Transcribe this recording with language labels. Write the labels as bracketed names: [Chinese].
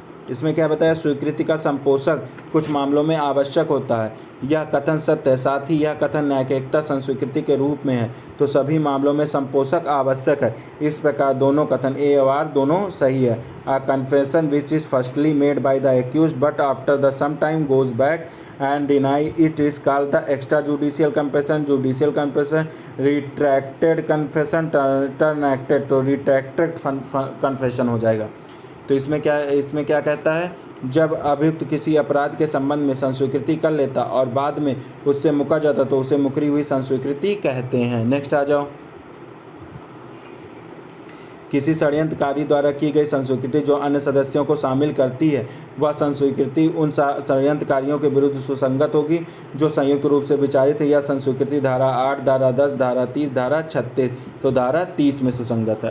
[Hindi] इसमें क्या बताया? स्वीकृति का संपोषक कुछ मामलों में आवश्यक होता है। यह कथन सत्य है, साथ ही यह कथन न्यायिकता संस्वीकृति के रूप में है, तो सभी मामलों में संपोषक आवश्यक है। इस प्रकार दोनों कथन ए और आर दोनों सही है। [English] A confession which is firstly made by the accused but after the some time goes back and deny it is called the extrajudicial confession. Judicial confession, retracted confession, terminated, [Hindi] तो [English] retracted confession [Hindi] हो जाएगा। तो इसमें क्या कहता है? जब अभियुक्त किसी अपराध के संबंध में संस्वीकृति कर लेता और बाद में उससे मुकर जाता तो उसे मुकरी हुई संस्वीकृति कहते हैं। नेक्स्ट आ जाओ। किसी षड्यंत्रकारी द्वारा की गई संस्वीकृति जो अन्य सदस्यों को शामिल करती है, वह संस्वीकृति उन षड्यंत्रकारियों के विरुद्ध सुसंगत होगी जो संयुक्त रूप से विचारित है। यह संस्वीकृति धारा 8, धारा 10, धारा 30, धारा 36, तो धारा 30 में सुसंगत है।